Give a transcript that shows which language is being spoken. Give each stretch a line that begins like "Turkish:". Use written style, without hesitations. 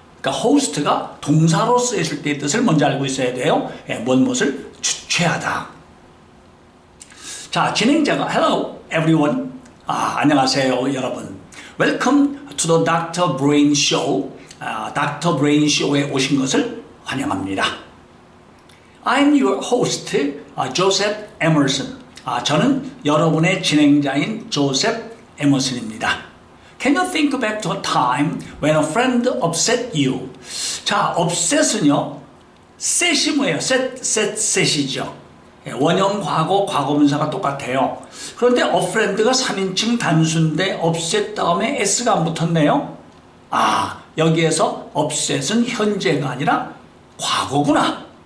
Korean: 그러니까 호스트가 동사로 쓰였을 때의 뜻을 먼저 알고 있어야 돼요. 무엇을 주최하다. 자, 진행자가
English: Hello everyone.
Korean: 안녕하세요 여러분.
English: Welcome to the Dr. Brain Show. Dr.
Korean: Brain Show에 오신 것을 환영합니다.
English: I'm your host, Joseph Emerson.
Korean: 저는 여러분의 진행자인 조셉 에머슨입니다.
English: Can you think back to a time when a friend upset you?
Korean: 자, upset은요, set이 뭐예요? set이죠. 원형 과거, 과거분사가 똑같아요. 그런데 a friend가 3인칭 단수인데 upset 다음에 s가 안 붙었네요. 여기에서 upset은 현재가 아니라 과거구나.